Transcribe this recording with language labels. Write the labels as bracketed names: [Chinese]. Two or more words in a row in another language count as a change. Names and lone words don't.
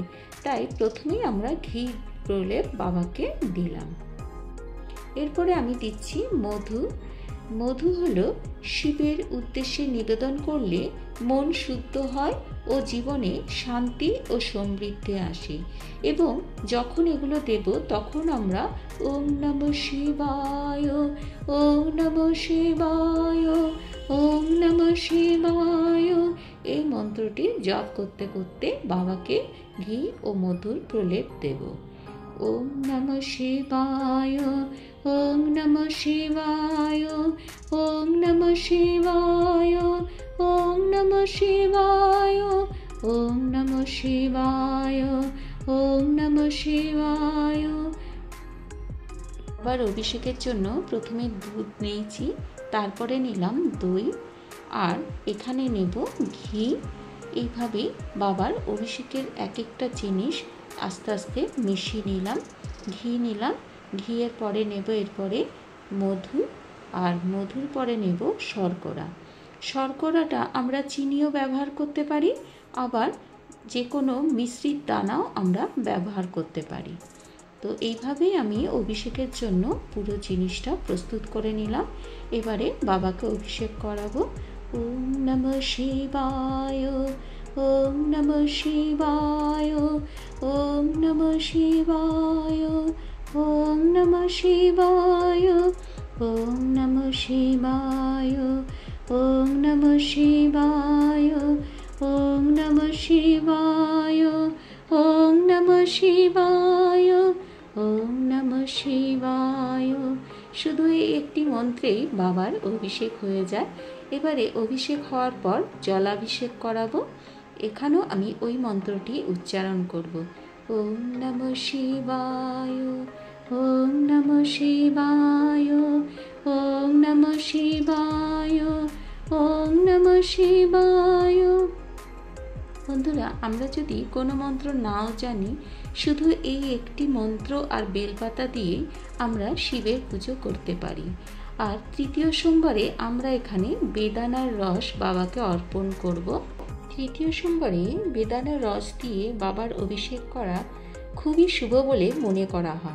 [Bangla] তাই প্রথমেই আমরা ঘি প্রলেপ বাবাকে দিলাম। এরপরে আমি দিচ্ছি মধু। মধু হলো শিবের উদ্দেশ্যে নিবেদন করলে মন শুদ্ধ হয় ও জীবনে শান্তি ও সমৃদ্ধি আসে। এবং যখন এগুলো দেব তখন আমরা [Sanskrit] ওম নমঃ শিবায়, ওম নমঃ শিবায়, ওম নমঃ শিবায় [Bangla] এই মন্ত্রটি জপ করতে করতে বাবাকে ঘি ও মধুর প্রলেপ দেব। [Sanskrit] ওম নমঃ শিবায়, ওম নমঃ শিবায়, ওম নমঃ শিবায়, ওম নমঃ শিবায়, ওম নমঃ শিবায়, ওম নমঃ শিবায়। [Bangla] আবার অভিষেকের জন্য প্রথমে দুধ নিয়েছি, তারপরে নিলাম দই আর এখানে নেব ঘি। এইভাবে বাবার অভিষেকের এক একটা জিনিস আস্তে আস্তে মিশিয়ে নিলাম। ঘি নিলাম, ঘিয়ের পরে নেব এরপরে মধু, আর মধুর পরে নেব শর্করা। শর্করাটা আমরা চিনিও ব্যবহার করতে পারি, আবার যে কোনো মিশ্রিত দানাও আমরা ব্যবহার করতে পারি। তো এইভাবেই আমি অভিষেকের জন্য পুরো জিনিসটা প্রস্তুত করে নিলাম। এবারে বাবাকে অভিষেক করাবো। [Sanskrit] ওম নমঃ শিবায়, ওম নমঃ শিবায়, ওম নমঃ শিবায়, ওম নমঃ শিবায়, ওম নমঃ শিবায়, ওম নমঃ শিবায়, ওম নমঃ শিবায়, ওম নমঃ শিবায়, ওম নমঃ শিবায়। [Bangla] শুধু এই একটি মন্ত্রেই বাবার অভিষেক হয়ে যায়। এবারে অভিষেক হওয়ার পর জলাভিষেক করাবো। এখানেও আমি ওই মন্ত্রটি উচ্চারণ করব। [Sanskrit] ওম নমঃ শিবায়, ওম নমঃ শিবায়, ওম নমঃ শিবায়, ওম নমঃ শিবায়। [Bangla] বন্ধুরা, আমরা যদি কোনো মন্ত্র নাও জানি, শুধু এই একটি মন্ত্র আর বেলপাতা দিয়ে আমরা শিবের পুজো করতে পারি। আর তৃতীয় সোমবারে আমরা এখানে বেদানার রস বাবাকে অর্পণ করব। তৃতীয় সোমবারে বেদানার রস দিয়ে বাবার অভিষেক করা খুবই শুভ বলে মনে করা হয়।